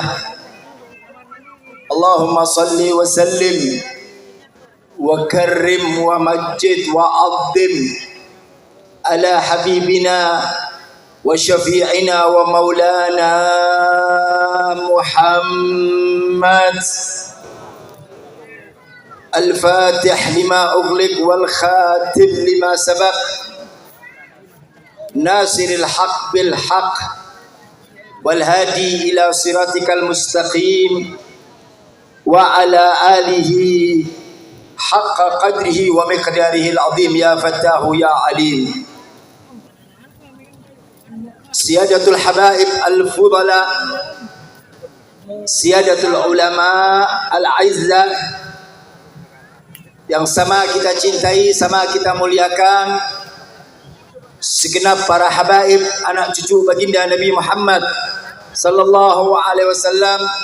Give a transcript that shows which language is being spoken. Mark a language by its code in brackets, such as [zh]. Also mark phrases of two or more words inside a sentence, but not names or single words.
[ar] اللهم صل وسلم وكرم ومجد وعظم على حبيبنا وشفيعنا ومولانا محمد الفاتح لما أغلق والخاتم لما سبق ناصر الحق بالحق والهادي إلى صراطك المستقيم وعلى آله حق قدره ومقداره العظيم. يا فتاح يا عليم. سيادة الحبائب الفضلاء سيادة العلماء الأعزاء, [id] yang sama kita cintai, sama kita muliakan, segenap para habaib, anak cucu baginda Nabi Muhammad [ar] صلى الله عليه وسلم,